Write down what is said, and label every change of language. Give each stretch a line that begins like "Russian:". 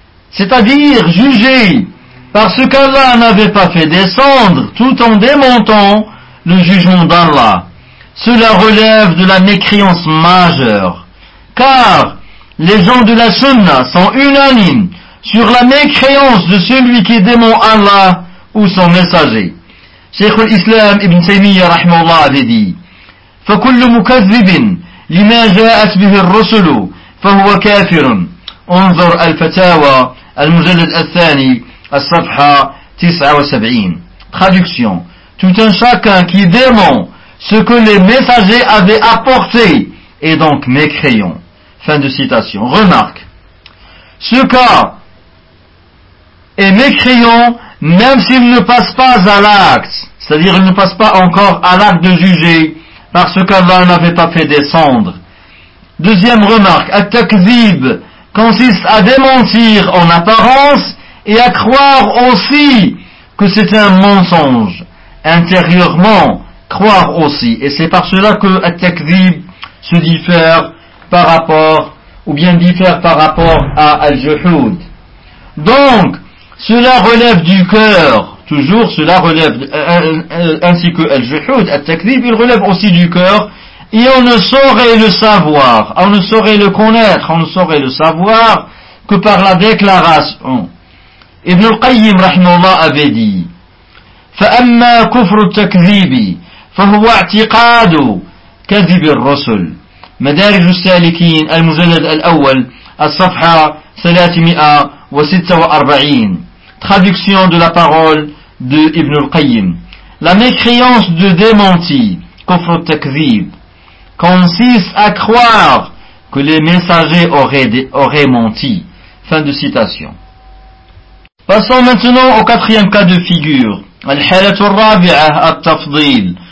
French: C'est-à-dire juger parce qu'Allah n'avait pas fait descendre tout en démentant le jugement d'Allah. Cela relève de la mécréance majeure. Car les gens de la Sunna sont unanimes sur la mécréance de celui qui dément Allah ou son messager. Cheikh al-Islam Ibn Taymiyyah rahimahullah avait dit:
Arabic: فَكُلُّ مُكَذِّبٍ لِمَا جَاءَتْ بِهِ الرُّسُلُ فَهُوَ كَافِرٌ. انظر الفتاوى المجلد الثاني الصفحة 79.
French: Traduction. Tout un chacun qui dément ce que les messagers avaient apporté est donc mécréant. Fin de citation. Remarque. Ce cas est mécréant même s'il ne passe pas à l'acte, c'est-à-dire il ne passe pas encore à l'acte de juger parce qu'Allah n'avait pas fait descendre. Deuxième remarque. At-takzib consiste à démentir en apparence et à croire aussi que c'est un mensonge. Intérieurement, croire aussi. Et c'est par cela que At-Takzib se diffère par rapport, ou bien diffère par rapport à Al-Juhud. Donc, cela relève du cœur. Toujours, cela relève, ainsi que Al-Juhud, At-Takzib, il relève aussi du cœur. Et on ne saurait le savoir, on ne saurait le connaître, on ne saurait le savoir que par la déclaration. Ibn al-Qayyim, rahimahullah, avait dit:
Arabic: فَأَمَّا كُفْرُ التَّكْذِيبِ فَهُوَ اعْتِقَادُ كَذِبِ الرَّسُلِ. مدارج السالكين المجلد الأول الصفحة 346.
French: Traduction de la parole de Ibn al-Qayyim. La mécréance de démenti,
Arabic: كفر التكذيب,
French: consiste à croire que les messagers auraient menti. Fin de citation. Passons maintenant au quatrième cas de figure.
Arabic: الحالة الرابعة التفضيل,